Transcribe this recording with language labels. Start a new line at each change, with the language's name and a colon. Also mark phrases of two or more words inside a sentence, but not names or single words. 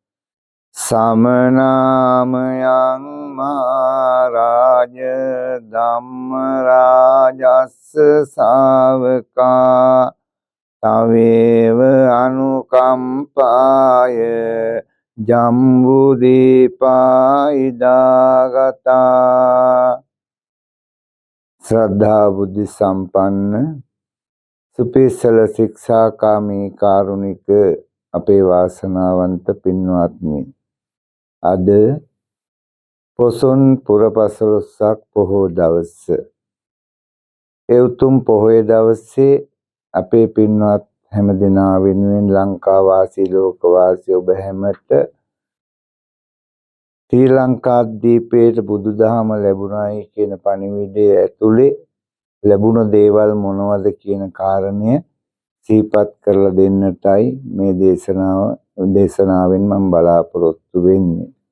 Pali: Samanamayang Maharaja Dhammarajassa Savaka Taveva Anukampaya Jambudipa Idagata.
Sinhala: ශ්‍රද්ධා බුද්ධි සම්පන්න සුපේසල ශික්ෂාකාමී කාරුණික අපේ වාසනාවන්ත පින්වත්නි, අද පොසොන් පුර පසළොස්වක පොහෝ දවස. ඒ උතුම් පොහොය දවසේ අපේ පින්වත් හැම දෙනා වෙනුවෙන් ලංකා වාසී ලෝක වාසී ඔබ හැමට ශ්‍රී ලංකාද්වීපයේ බුදුදහම ලැබුණායි කියන පණිවිඩය ඇතුලේ ලැබුණ දේවල් මොනවද කියන කාරණය සිහිපත් කරලා දෙන්නටයි මේ දේශනාවෙන් මම බලාපොරොත්තු වෙන්නේ.